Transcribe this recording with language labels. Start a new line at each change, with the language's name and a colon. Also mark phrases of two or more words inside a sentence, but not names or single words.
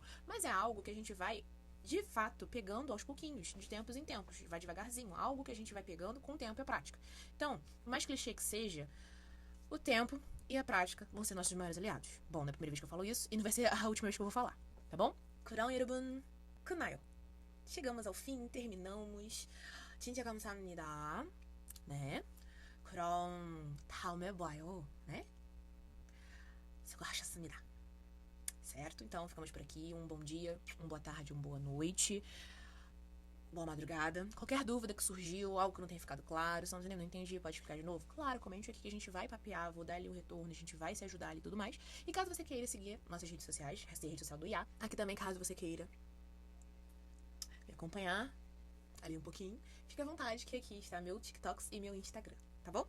Portuguese: Mas é algo que a gente vai, de fato, pegando aos pouquinhos, de tempos em tempos. Vai devagarzinho. Algo que a gente vai pegando com o tempo e a prática. Então, por mais clichê que seja, o tempo e a prática vão ser nossos maiores aliados. Bom, não é a primeira vez que eu falo isso e não vai ser a última vez que eu vou falar. tá bom?
Korean: 그럼 여러분, 끝나요.
Portuguese: Chegamos ao fim, terminamos.
Korean: 진짜 감사합니다. 네. 그럼 다음에 봐요. 네? 수고하셨습니다.
Portuguese: Certo? Então, ficamos por aqui. Um bom dia, uma boa tarde, uma boa noite. Boa madrugada. Qualquer dúvida que surgiu, algo que não tenha ficado claro, se não entendi, pode explicar de novo? Claro, comente aqui que a gente vai papear, vou dar ali o retorno, a gente vai se ajudar ali e tudo mais. E caso você queira seguir nossas redes sociais, essa é a rede social do IA, aqui também, caso você queira me acompanhar ali um pouquinho, fique à vontade que aqui está meu TikToks e meu Instagram, tá bom?